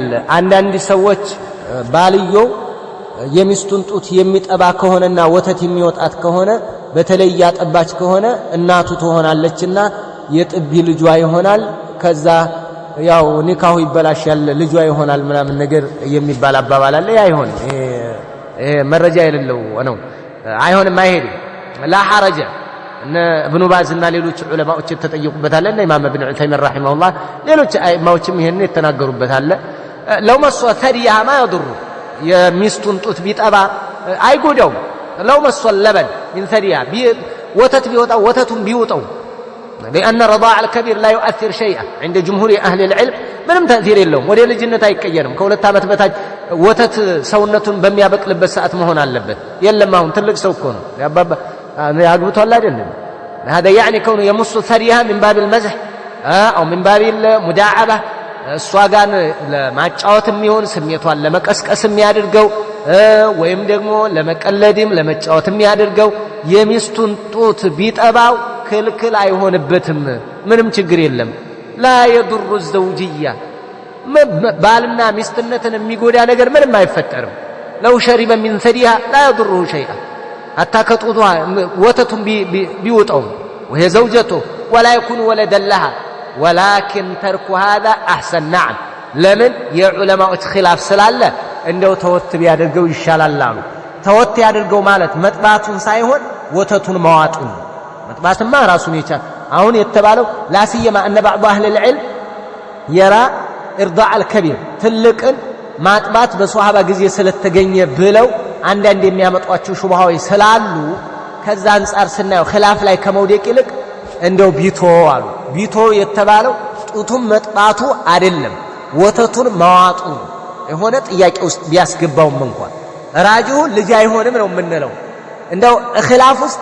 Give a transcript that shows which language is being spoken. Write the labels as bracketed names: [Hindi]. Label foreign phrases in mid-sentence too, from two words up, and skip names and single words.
[Amharic] አንዳንድ ሰዎች ባልየው የሚስቱን ጡት የሚጠባ ከሆነና ወተት የሚወጣት ከሆነ በተለይ ያጠባች ከሆነ እናቱ ትሆናለችና የጥቢ ልጇ ይሆናል። ከዛ ያው ኒካሁ ይበላሻል ልጇ ይሆናል ምናምን ነገር የሚባል አባባል አለ። ያ ይሆን ይሄ መረጃ የሌለው ነው። አይሆንም፣ አይሄድም። [Arabic] لا حرج [Amharic] እነ ኢብኑ ባዝና ሌሎች ዑለማዎች ተጠየቁበታል። እና ኢማም ኢብኑ ዑሰይሚን ረሂመሁላህ ሌሎች አይማዎችም ይሄን የተናገሩበታል። [Arabic] لو مس ثديها ما يضر [Amharic] የሚስቱን ጡት ቢጠባ አይጎዳውም። [Arabic] لو مص لبنا من ثديها [Amharic] ወተት ቢወጣው ወተቱን ቢውጠው لأن [Arabic] رضاع الكبير لا يؤثر شيئا عند جمهور أهل العلم [Amharic] ምንም ተእሲር የለውም። ወደ ልጅነት አይቀየርም። ከሁለት ዓመት በታች ወተት ሰውነቱን በሚያበቅልበት ሰዓት መሆን አለበት። የለም አሁን ትልቅ ሰው እኮ ነው ያባባ ያግብቷል አይደለም። [Arabic] هذا يعني كونه يمص ثديها من باب المزح أو من باب المداعبة [Amharic] እሷ ጋር ለማጫወትም ይሁን ስሜቷን ለመቀስቀስም ያድርገው ወይም ደግሞ ለመቀለድም ለመጫወትም ያድርገው የሚስቱን ጡት ቢጠባው ክልክል አይሆንበትም። ምንም ችግር የለም። [Arabic] لا يضر الزوجية [Amharic] ባልና ሚስትነትን የሚጎዳ ነገር ምንም አይፈጠርም። [Arabic] لو شرب من ثديها لا يضره شيئا حتى [Amharic] ከጡቷ ወተቱን ቢውጠው [Arabic] وهي زوجته ولا يكون ولدا لها ولكن ترك هذا أحسن. نعم لمن [Amharic] የዑለማዎች ኺላፍ ስላለ እንደው ተወት ቢያደርገው ይሻላል አሉ። ተወት ያደርገው ማለት መጥባቱን ሳይሆን ወተቱን ማዋጡን። መጥባትማ ራሱን ይቻል። አሁን የተባለው ላሲየማ እነ [Arabic] بعض اهل العلم يرى ارضاع الكبير [Amharic] ትልቅን ማጥባት በሷሃባ ጊዜ ስለተገኘ ብለው አንዳንድ የሚያመጧቸው ሹብሃዎች ስላሉ ከዛ አንፃር ስናየው ኺላፍ ላይ ከመውደቅ ይልቅ እንደው ቢቶ አሉ። ቢቶ የተባለው ጡቱን መጥባቱ አይደለም ወተቱን ማዋጡ የሆነ ጥያቄ ውስጥ ቢያስገባውም እንኳን ራጂሁ ልጅ አይሆንም ነው የምንለው። እንደው ኺላፍ ውስጥ